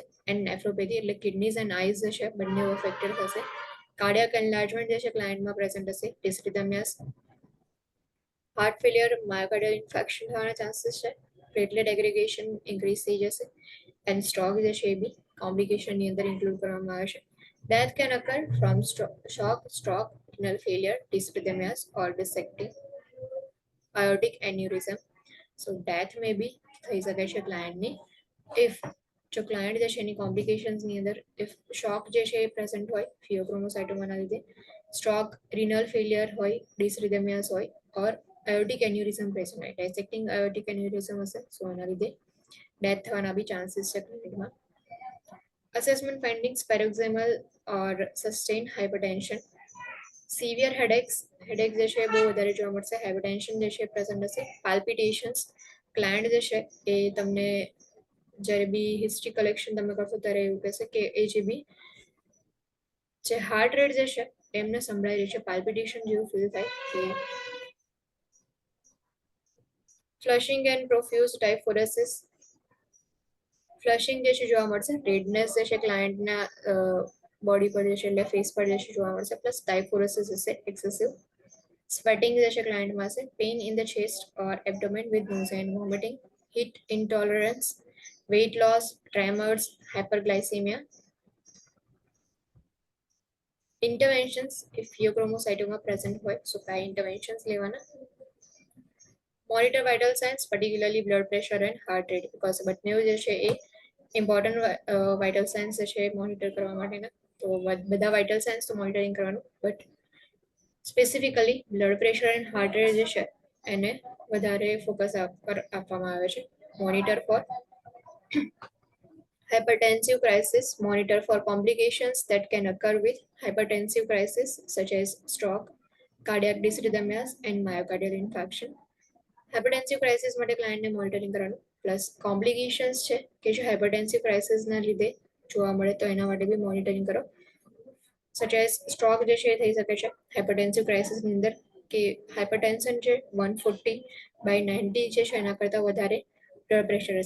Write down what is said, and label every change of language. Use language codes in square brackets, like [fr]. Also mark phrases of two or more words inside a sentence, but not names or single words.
[en] and nephropathy [gu] એટલે [en] kidneys and eyes [gu] જે છે બંને અફેક્ટેડ થશે. [en] cardiac enlargement [gu] જે છે ક્લાયન્ટમાં પ્રેઝન્ટ હશે. [en] dysrhythmias, heart failure, myocardial infection [gu] થવાના ચાન્સીસ છે. [en] platelet aggregation increase [gu] થઈ જશે. [en] and stroke [gu] જે છે એ બી કોમ્પ્લિકેશનની અંદર ઇન્ક્લુડ કરવામાં આવે છે. [en] Death can occur from shock, stroke, renal failure, dysrhythmias, or dissecting aortic aneurysm. So death may be [gu] થઈ શકે છે ક્લાયન્ટની ઇફ જો ક્લાયન્ટ જે છે એની કોમ્પ્લિકેશન્સની અંદર [en] if shock [gu] જે છે એ પ્રેઝન્ટ હોય ફિયોક્રોમોસાઇટોમાના લીધે, [en] stroke, renal failure [gu] હોય, ડિસરિધમિયાસ હોય, [en] or aortic aneurysm [gu] પ્રેઝન્ટ હોય. [en] dissecting aortic aneurysm [gu] હશે, સો એના લીધે ડેથ થવાના બી ચાન્સીસ છે ક્લિનિકમાં. [en] Assessment findings: paroxysmal or sustained hypertension, severe headache [gu] જે છે બહુ વધારે જોવા મળશે. હાઇપરટેન્શન જે છે પ્રેઝન્ટ હશે. પાલ્પિટેશન્સ, ક્લાયન્ટ જે છે એ તમને જ્યારે બી [en] history collection [gu] તમે કરશો ત્યારે એવું કહેશે કે એ જે બી જે [en] heart rate [gu] જે છે એમને સંભળાઈ રહી છે, પાલ્પિટેશન જેવું ફીલ થાય કે. [en] flushing and profuse diaphoresis, flushing [gu] જે છે જોવા મળશે. રેડનેસ જે છે ક્લાયન્ટના બોડી પર જે છે એટલે ફેસ પર જે છે જોવા મળશે. [en] plus diaphoresis [gu] હશે [en] excessive. sweating [gu] જે છે ક્લાયન્ટમાં હશે. [en] pain in the chest or abdomen with nausea and vomiting, heat intolerance, weight loss, tremors, hyperglycemia. Interventions: if pheochromocytoma present હોય so કયા interventions લેવાના. Monitor vital signs, particularly blood pressure and heart rate, because [gu] બંને જે છે એ [en] important vital signs [gu] જે છે મોનિટર કરવા માટેના. તો બધા [en] vital signs [gu] તો મોનિટરિંગ કરવાનું, [en] but specifically blood pressure and heart rate [gu] જે છે એને વધારે ફોકસ આપવામાં આવે છે. [en] monitor for hypertensive crisis, monitor for complications that can occur with hypertensive crisis such as stroke, cardiac dysrhythmias and myocardial infarction. hypertensive crisis [gu] માટે ક્લાયન્ટને મોનિટરિંગ કરવાનું. [en] plus complications [gu] છે કે જે [en] hypertensive crisisના [gu] લીધે જોવા મળે તો એના માટે બી મોનિટરિંગ કરો. [en] such as stroke [gu] જે છે એ થઈ શકે છે [en] hypertensive crisisની [gu] અંદર કે હાઇપરટેન્શન છે 140/90 જે છે એના કરતાં વધારે [en] blood pressure [gu] હશે.